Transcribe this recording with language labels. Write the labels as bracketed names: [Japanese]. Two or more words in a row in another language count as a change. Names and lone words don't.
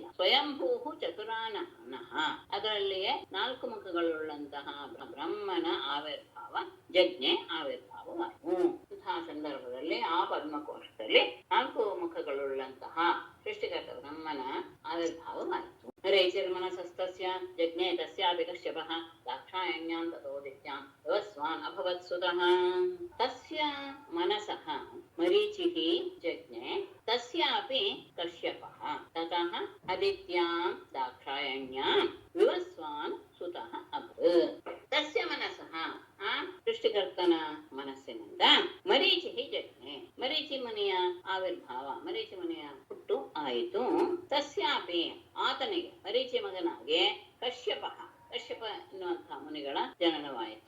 [Sanskrit] ಸ್ವಯಂಭೂ ಚತುರಾನನಃ [Kannada] ಅದರಲ್ಲಿಯೇ 4 ಮುಖಗಳುಳ್ಳಂತಹ ಬ್ರಹ್ಮನ ಆವಿರ್ಭಾವ ಜಜ್ಞೆ ಆವಿರ್ಭಾವವಾಯಿತು. ಇಂತಹ ಸಂದರ್ಭದಲ್ಲಿ ಆ ಪದ್ಮಕೋಶದಲ್ಲಿ 4 ಮುಖಗಳುಳ್ಳಂತಹ ಸೃಷ್ಟಿಕರ್ತ ಬ್ರಹ್ಮನ ಆವಿರ್ಭಾವವಾಯಿತು. [Sanskrit] ರೈಚಿರ್ಮನಸಸ್ತಸ್ಯ ಜಜ್ಞೆ ತಸ್ಯಾಪಿ ಕಶ್ಯಪಃ ದಾಕ್ಷಾಯಣ್ಯಾಂ ತತೋದಿತ್ಯಾಂ ವ್ಯವಸ್ವಾನ್ ಅಭವತ್ ಸುತಃ. ತಸ್ಯ ಮನಸಃ ಮರೀಚಿಃ ಜಜ್ಞೆ ತಸ್ಯಾಪಿ ಕಶ್ಯಪಃ ತತಃ ಆದಿತ್ಯಾಂ ದಾಕ್ಷಾಯಣ್ಯಾಂ ವಿವಸ್ವಾನ್ ಸುತಃ ಅಭವತ್. ತಸ್ಯ ಮನಸಃ [Kannada] ಆ ಸೃಷ್ಟಿಕರ್ತನ ಮನಸ್ಸಿನಿಂದ ಮರೀಚಿ ಜಜ್ಞೆ ಮರೀಚಿ ಮುನಿಯ ಆವಿರ್ಭಾವ, ಮರೀಚಿ ಮುನಿಯ ಹುಟ್ಟು ಆಯಿತು. ತಸ್ಯಾಪಿ ಆತನಿಗೆ ಮರೀಚಿ ಮಗನಾಗಿ ಕಶ್ಯಪ ಎನ್ನುವಂತಹ ಮುನಿಗಳ ಜನನವಾಯಿತು.